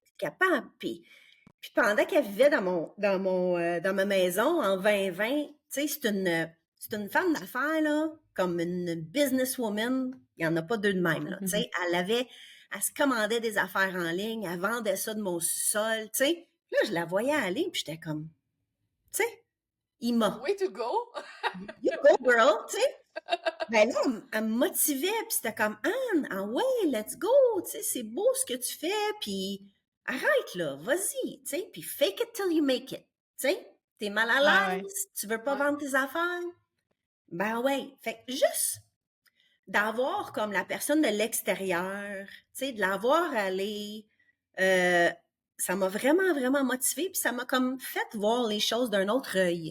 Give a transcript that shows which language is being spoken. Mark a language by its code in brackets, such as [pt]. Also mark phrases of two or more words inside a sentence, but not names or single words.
[fr] t'es capable, puis pendant qu'elle vivait dans ma maison en 2020, tu sais, c'est une femme d'affaires, là, comme une businesswoman. Il n'y en a pas deux de même, là. Tu sais, elle se commandait des affaires en ligne, elle vendait ça de mon sous-sol, tu sais. Là, je la voyais aller, puis j'étais comme, tu sais, Ima, [en] Way to go! you go, girl, [fr] tu sais. Ben là, elle me motivait, puis c'était comme, Anne, ah ouais, [en] let's go, [fr] tu sais, c'est beau ce que tu fais, puis arrête là, vas-y, tu sais, puis [en] fake it till you make it, [fr] tu sais, t'es mal à Ah ouais. l'aise, tu veux pas Ouais. vendre tes affaires, ben ouais, fait que juste d'avoir comme la personne de l'extérieur, tu sais, de la voir aller, euh, ça m'a vraiment, vraiment motivée, puis ça m'a comme fait voir les choses d'un autre œil.